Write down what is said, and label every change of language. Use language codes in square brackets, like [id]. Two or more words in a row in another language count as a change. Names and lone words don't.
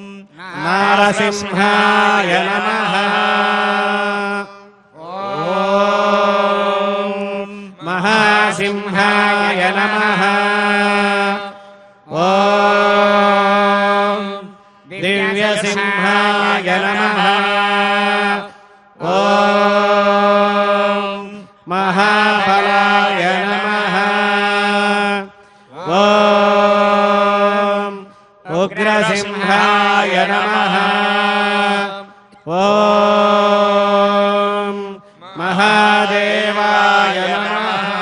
[sa] నారసింహాయ నమః. ఓం మహాసింహాయ నమః. ఓం దివ్యసింహాయ నమః. ఓం महाबलाय नमः। ॐ उग्रसिंहाय नमः। ॐ महादेवाय नमः।